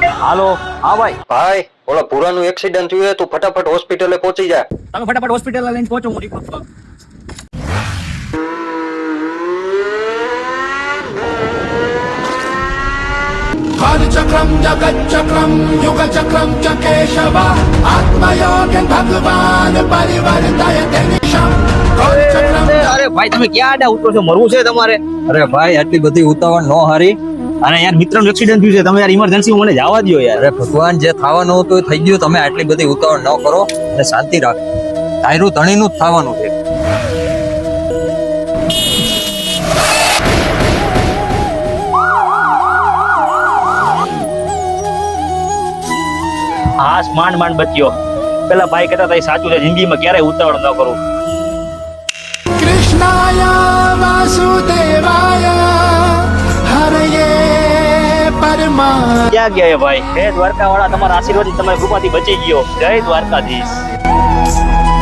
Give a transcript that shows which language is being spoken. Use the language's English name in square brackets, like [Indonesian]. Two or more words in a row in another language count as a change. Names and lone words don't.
[Gujarati] હાલો. હા ભાઈ, ભાઈ ઓલા ભૂરાનું એક્સિડન્ટ થયું હે, તું ફટાફટ હોસ્પિટલે પહોંચી જા. તમે ફટાફટ હોસ્પિટલ લઈને પહોંચો. હું રિપોર્ટ કરું. [Sanskrit] कालचक्रं जगच्चक्रं युगचक्रं च केशव आत्मयोगं भगवान परिवर्तयते निशम् कालचक्रं [Gujarati] અરે ભાઈ, તમે ક્યાં આડા ઉતરો છો? મરવું છે તમારે? અરે ભાઈ આટલી બધી ઉતાવળ ન હારી. અને યાર, મિત્રનું એક્સિડન્ટ થયું છે. તમે યાર ઇમરજન્સી મને જવા દો યાર. અરે ભગવાન, જે થવાનું હતું એ થઈ ગયું. તમે આટલી બધી ઉતાવળ ન કરો અને શાંતિ રાખો. તાયરું ધણીનું જ થવાનું છે. હા, માંડ માંડ બચ્યો. પેલા ભાઈ કહેતા હતા એ સાચું છે, જિંદગીમાં ક્યારેય ઉતાવળ ન કરું. [Sanskrit] कृष्णाय वासुदेवाय हरये परमा [Gujarati] ક્યાં ગયા એ ભાઈ? હે દ્વારકા વાળા, તમારા આશીર્વાદ તમારી કૃપાથી બચી ગયો. જય દ્વારકાધીશ.